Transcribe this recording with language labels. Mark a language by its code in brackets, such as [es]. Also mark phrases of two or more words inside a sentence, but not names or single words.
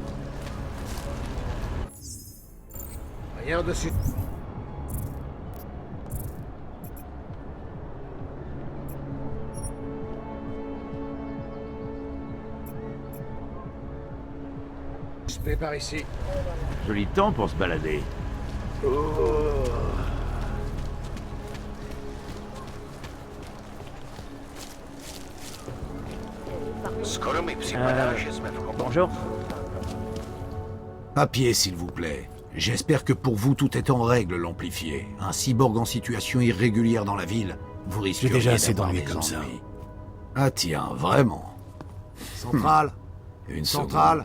[fr] Rien dessus. Suspect par ici. Joli temps pour se balader. [cs] Skoro mi připadá, že jsme v chomoutu. [fr] Bonjour. Papier, s'il vous plaît. J'espère que pour vous tout est en règle, l'amplifié. Un cyborg en situation irrégulière dans la ville, vous risquez J'ai déjà assez d'avoir d'ennuis des comme ça. ennuis. Ah tiens, vraiment. Centrale. Une Centrale.